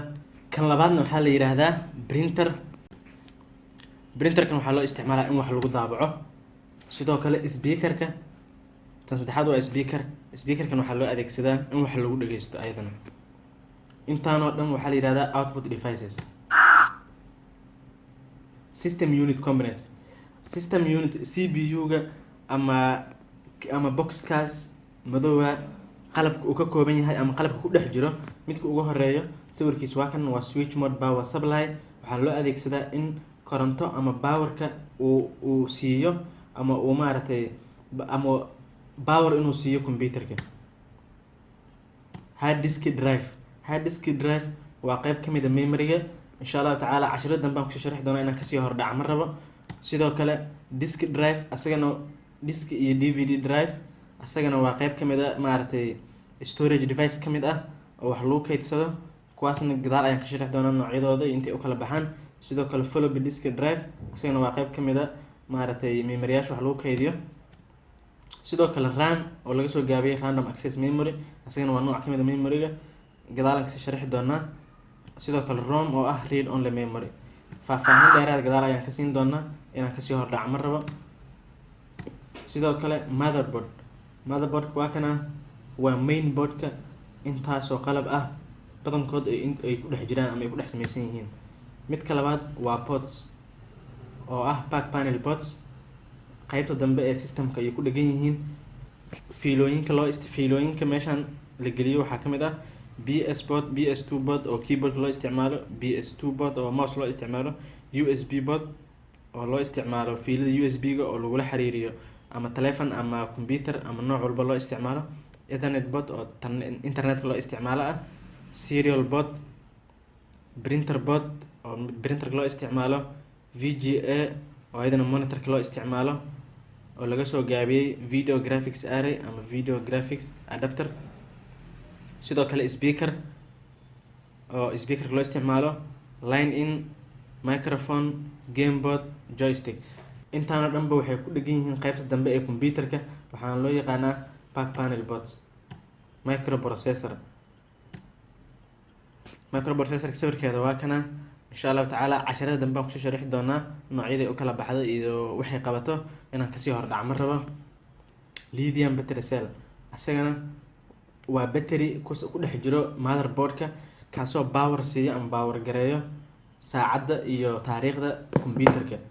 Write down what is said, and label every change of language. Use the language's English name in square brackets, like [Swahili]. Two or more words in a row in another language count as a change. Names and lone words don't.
[Somali] Kan labaadna waxaa la yiraahdaa printer. Printerkan waxaa loo isticmaalaa in wax lagu daabaco. Sidoo kale speakerka, tan saddexaad waa speaker. Speakerkan waxaa loo adeegsadaa in wax lagu dhageysto ayadana. Intaan oo dhan waxaa la yiraahdaa [English] output devices. System unit components. System unit CPU-ga [Somali] ama boxkaas madowga qalabka uu ka kooban yahay ama qalabka ku dhex jiro. Midka ugu horeeyo sawirkiis waa kan, waa [English] switch mode power supply. [Somali] Waxaa loo adeegsadaa in koronto ama powerka uu siiyo ama uu maaragtay ama power inuu siiyo computerka. [English] Hard disk drive. Hard disk drive [Somali] waa qayb ka mid ah memory-ga. [Arabic] إن شاء الله تعالى [Somali] casharada danbaan ku sharxi doonaa inaan kasii hordhac ma rabo. Sidoo kale [English] disk drive [Somali] asagana disk iyo [English] DVD drive [Somali] asagana waa qayb ka mid ah maaragtay [English] storage device [Somali] ka mid ah oo wax lagu kaydsado. Kuwaasna gadaal ayaan ka sharxi doonaa noocyadooda iyo intay u kala baxaan. Sidoo kale [English] floppy disk drive [Somali] asagana waa qayb ka mid ah maaragtay memory-yaasha wax lagu kaydiyo. Sidoo kale RAM oo laga soo gaabiyay [English] random access memory [Somali] asagana waa nooc ka mid ah memory-ga, gadaal aan ka sharxi doonaa. Sidoo kale ROM oo ah [English] read only memory. [Somali] Faahfaahin dheeraad gadaal ayaan ka siin doonaa inaan kasii hordhac ma rabo. Sidoo kale motherboard. Motherboard waa kana, waa mainboard-ka intaasoo qalab ah badankood ay ku dhex jiraan ama ay ku dhex samaysan yihiin. Midka labaad waa ports oo ah [English] back panel ports. [Somali] Qaybta dambe ee systemka ay ku dhagan yihiin. Fiilooyinka meeshan la geliyo waxaa ka mid ah [English] BS board, BS2 board [Somali] oo keyboard loo isticmaalo, [English] BS2 board [Somali] oo mouse loo isticmaalo, [English] USB board [Somali] oo loo isticmaalo fiilada USB-ga oo lagula xiriiriyo ama telephone ama computer ama nooc walba loo isticmaalo, [English] Ethernet board [Somali] oo internetka loo isticmaalo ah, [English] serial board, printer board [Somali] oo printerka loo isticmaalo, VGA oo ayadana monitorka loo isticmaalo oo laga soo gaabiyay [English] video graphics array [Somali] ama [English] video graphics adapter. [Somali] Sidoo kale speaker oo speakerka loo isticmaalo, [English] line in, microphone, game board, joystick. [Somali] Intaana dhanba waxay ku dhagan yihiin qaybta dambe ee computerka, waxaana loo yaqaanaa [English] back panel boards. [Somali] Microprocessor. Microprocessor sawirkeeda waa kana. [Arabic] إن شاء الله تعالى [Somali] casharada danbaan ku sharxi doonaa noocyada u kala baxda iyo waxay qabato inaan kasii hordhac ma rabo. [English] Lithium battery cell [Somali] asagana waa battery ku dhex jiro motherboard-ka kaasoo power siiyo ama power gareeyo saacadda iyo taariikhda computerka.